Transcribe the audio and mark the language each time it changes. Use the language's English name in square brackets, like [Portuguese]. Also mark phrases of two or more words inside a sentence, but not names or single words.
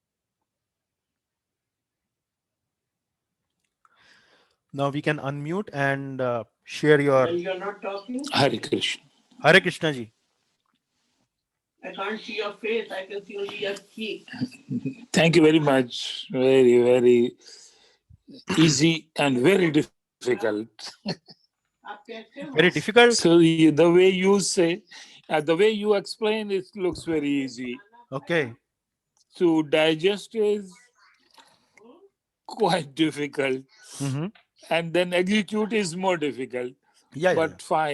[English] Now we can unmute and share your. And you're not talking? Hare Krishna. Hare Krishna ji. I can't see your face. I can see only your cheek. Thank you very much. Very, very easy and very difficult. [Hindi] आप कैसे हो? [English] Very difficult. So the way you say, the way you explain, it looks very easy. Okay. To digest is quite difficult, Mm-hmm. and then execute is more difficult. Yeah, yeah,